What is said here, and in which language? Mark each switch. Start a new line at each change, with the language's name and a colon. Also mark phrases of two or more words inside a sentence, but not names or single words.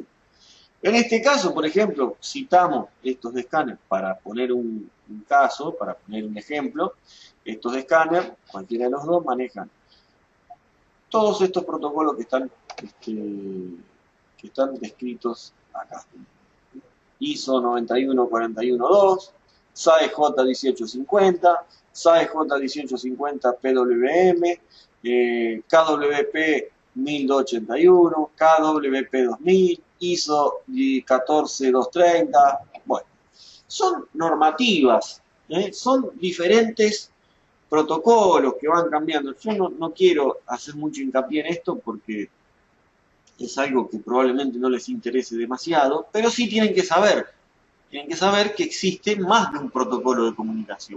Spanish: En este caso, por ejemplo, citamos estos escáneres para poner un caso, para poner un ejemplo. Estos escáneres, cualquiera de los dos, manejan todos estos protocolos que están descritos acá. ISO 91412, SAE J1850, SAE J1850 PWM, KWP 1281, KWP 2000, ISO 14230. Bueno, son normativas, son diferentes protocolos que van cambiando. Yo no quiero hacer mucho hincapié en esto porque es algo que probablemente no les interese demasiado, pero sí tienen que saber que existe más de un protocolo de comunicación.